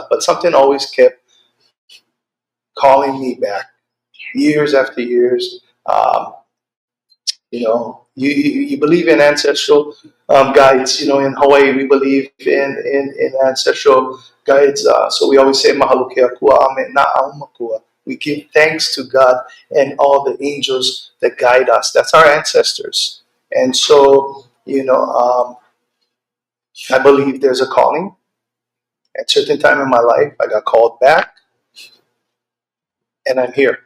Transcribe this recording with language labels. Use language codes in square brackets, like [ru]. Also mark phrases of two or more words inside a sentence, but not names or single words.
[en] But something always kept calling me back, years after years. You believe in ancestral guides. In Hawaii, we believe in ancestral guides. So we always say, [haw] "Mahalo ke akua ame na aumakua." [en] We give thanks to God and all the angels that guide us. That's our ancestors. And so, I believe there's a calling. At a certain time in my life, I got called back, and I'm here.